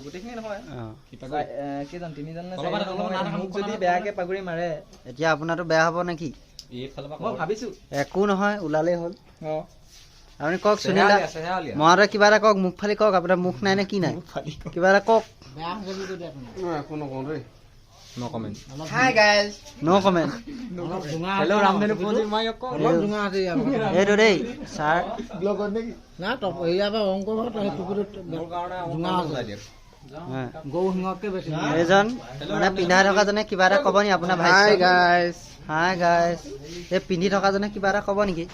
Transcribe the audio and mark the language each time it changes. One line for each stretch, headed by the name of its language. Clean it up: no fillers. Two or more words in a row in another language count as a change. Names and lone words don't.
Assamese: গোটেইখিনি নহয়, কেইজন, 3জন নে 4জন মোক যদি বেয়াকে পাগুৰি মাৰে, এতিয়া আপোনাৰতো বেয়া হ'ব নেকি? মই ভাবিছো একো নহয়, ওলালেই হ'ল। আপুনি কওক সুনীলা, মহাদয় কিবা এটা কওক, মুখ ফালি কওক। আপোনাৰ মুখ নাই নে কি নাই? কিবা এটা কওক। একো নকওঁ দেই।
English: No comment. Hi guys. No comment. Hello Ramdhanu Puji,
Assamese: মই কওঁ অলপ জুঙা আছে ইয়াত। এইটো দেই ছাৰ। ব্লগত নেকি? না টপ ইয়াৰ পৰা অংক ঘৰত সেই পুকুৰত জুঙা আছে। গৌ সিংহতকৈ বেছি। এইজন মানে পিন্ধাই থকাজনে কিবা এটা ক'ব নেকি আপোনাৰ ভাই?
English: Hi guys. Hi guys.
Assamese: এই পিন্ধি থকাজনে কিবা এটা ক'ব নেকি?